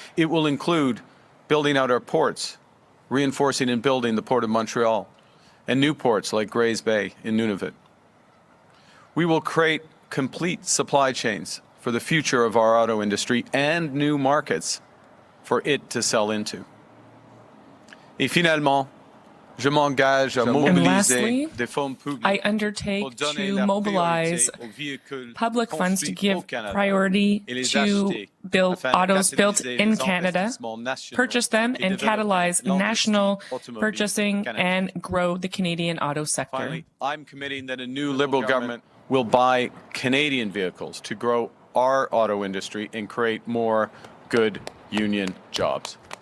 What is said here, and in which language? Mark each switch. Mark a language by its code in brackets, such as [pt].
[en] It will include building out our ports, reinforcing and building the Port of Montreal, and new ports like Grays Bay in Nunavut. We will create complete supply chains for the future of our auto industry and new markets for it to sell into. [fr] Et finalement, je m'engage à mobiliser des fonds publics. [en] I undertake to mobilize public funds to give priority to build autos built in Canada, purchase them, and catalyze national purchasing and grow the Canadian auto sector. Finally, I'm committing that a new Liberal government will buy Canadian vehicles to grow our auto industry and create more good union jobs.